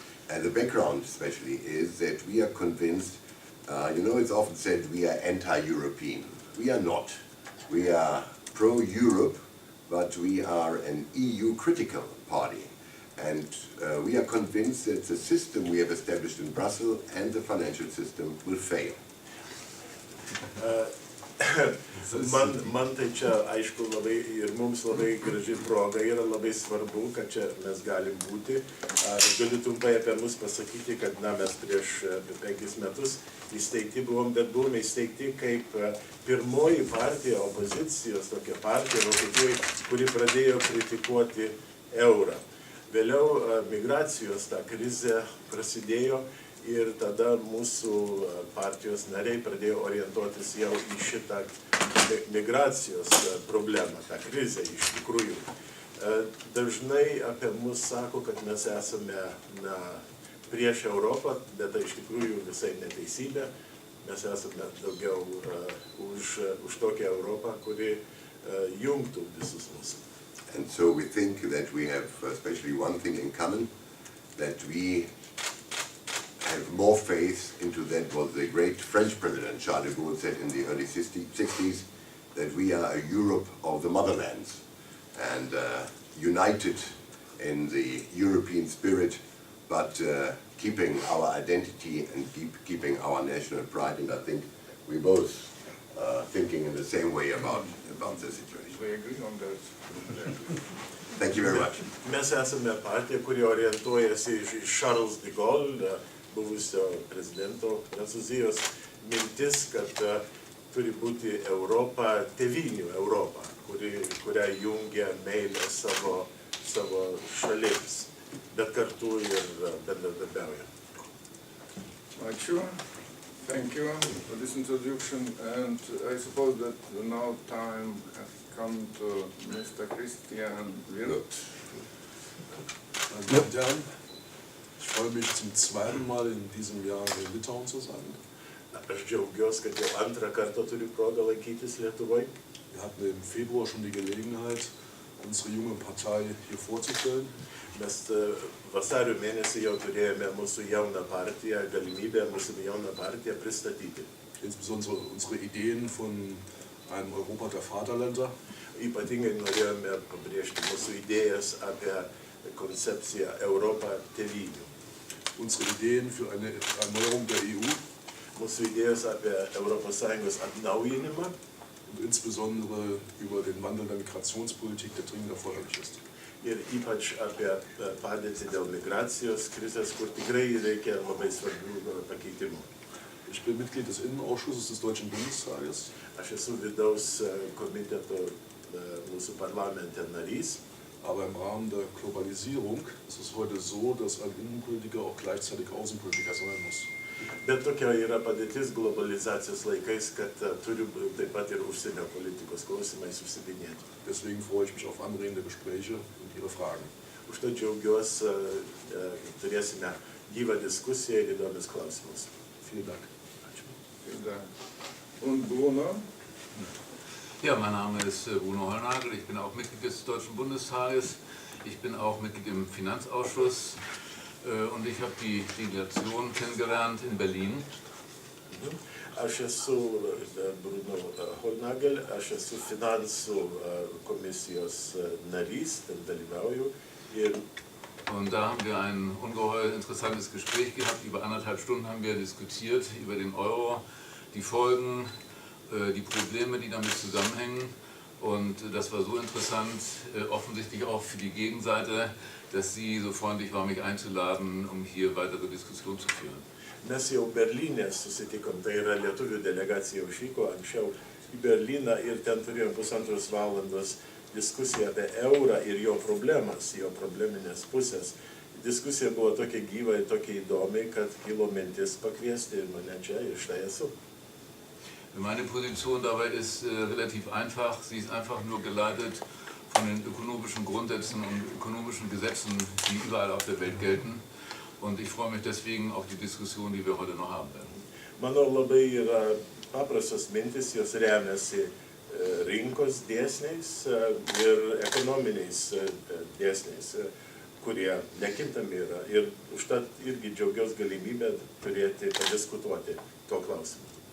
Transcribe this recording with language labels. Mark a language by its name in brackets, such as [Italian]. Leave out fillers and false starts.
[English] And the background especially is that we are convinced, you know, it's often said we are anti-European. We are not. We are pro-Europe, but we are an EU-critical party. And we are convinced that the system we have established in Brussels and the financial system will fail. [Lithuanian] Man tai čia, aišku, labai ir mums labai graži proga yra, labai svarbu, kad čia mes galim būti. Aš galiu trumpai apie mus pasakyti, kad mes prieš 5 metus įsteigti buvom, bet buvome įsteigti kaip pirmoji partija, opozicijos tokia partija Vokietijoje, kuri pradėjo kritikuoti eurą. Vėliau migracijos ta krizė prasidėjo. Ir tada mūsų partijos nariai pradėjo orientuotis jau į šitą migracijos problemą, tą krizę iš tikrųjų. Dažnai apie mus sako, kad mes esame prieš Europą, bet tai iš tikrųjų visai neteisybė. Mes esame daugiau už tokią Europą, kuri jungtų visus mus. [English] And so we think that we have especially one thing in common, that we have more faith into that what the great French president Charles de Gaulle said in the early 60s, that we are a Europe of the motherlands and united in the European spirit, but keeping our identity and keeping our national pride. And I think we both thinking in the same way about the situation. I agree on that. Thank you very much. [Lithuanian] Mes esame partija, kuri orientuojasi iš Charles de Gaulle, buvusio prezidento Prancūzijos, mintis, kad turi būti Europa, tėvynių Europa, kurią jungia meilė savo šalims, bet kartu ir bendradarbiauja. Ačiū. [English] Thank you for this introduction, and I suppose that now time has come to Mr. Kristianas Virtas. [German] Ich freue mich zum zweiten Mal in diesem Jahr in Litauen zu sein. [Lithuanian] Aš džiaugiuosi, kad jau antrą kartą turiu progą lankytis Lietuvoje. [German] Wir hatten im Februar schon die Gelegenheit, unsere junge Partei hier vorzustellen. [Lithuanian] Mes vasario mėnesį jau turėjome mūsų jauną partiją, galimybę mūsų jauną partiją pristatyti. [German] Insbesondere unsere Ideen von einem Europa der Vaterländer. [Lithuanian] Ypatingai norėjome pabrėžti mūsų idėjas apie koncepciją Europą tėvynių. [German] Unsere Ideen für eine Erneuerung der EU. [Lithuanian] Mūsų idėjos apie ES atnaujinimą. [German] Und insbesondere über den Wandel der Migrationspolitik, der dringend erforderlich ist. [Lithuanian] Ir ypač apie padėtį dėl migracijos krizės, kur tikrai reikia labai svarbių pakeitimų. [German] Ich bin Mitglied des Innenausschusses des Deutschen Bundestages. [Lithuanian] Aš esu vidaus komiteto mūsų parlamente narys. [German] Aber im Rahmen der Globalisierung ist es heute so, dass ein Innenpolitiker auch gleichzeitig Außenpolitiker sein muss. [Lithuanian] Bet tokia yra padėtis globalizacijos laikais, kad turi taip pat ir užsienio politikos klausimais užsiminėti. [German] Deswegen freue ich mich auf anregende Gespräche und Ihre Fragen. [Lithuanian] Už tai džiaugiuosi, turėsime gyvą diskusiją ir įdomius klausimus. [German] Vielen Dank. [Lithuanian] Ačiū. [German] Vielen Dank. Und Bruno? Ja, mein Name ist Bruno Hollnagel, ich bin auch Mitglied des Deutschen Bundestages, ich bin auch Mitglied im Finanzausschuss und ich habe die Delegation kennengelernt in Berlin [Lithuanian] Aš esu Bruno Hollnagel, aš esu finansų komisijos narys, ten dalyvauju. [German] Und da haben wir ein ungeheuer interessantes Gespräch gehabt. Über 1,5 Stunden haben wir diskutiert über den Euro, die Folgen, die Probleme, die damit zusammenhängen. Und das war so interessant, offensichtlich auch für die Gegenseite, dass sie so freundlich war, mich einzuladen, um hier weitere Diskussionen zu führen. [Lithuanian] Mes jau Berlyne susitikom, tai yra lietuvių delegacija išvyko anksčiau į Berlyną ir ten turėjom 1,5 valandos diskusiją apie eurą ir jo problemas, jo probleminės pusės. Diskusija buvo tokia gyva ir tokia įdomi, kad kilo mintis pakviesti mane čia ir štai esu. [German] Meine Position dabei ist relativ einfach. Sie ist einfach nur geleitet von den ökonomischen Grundsätzen und ökonomischen Gesetzen, die überall auf der Welt gelten. Und ich freue mich deswegen auf die Diskussion, die wir heute noch haben werden. [Lithuanian] Manau, labai yra paprastos mintis, jos remiasi rinkos dėsniais ir ekonominiais dėsniais, kurie nekintami yra. Ir užtat irgi džiaugiuosi galimybę turėti, padiskutuoti tuo klausimu.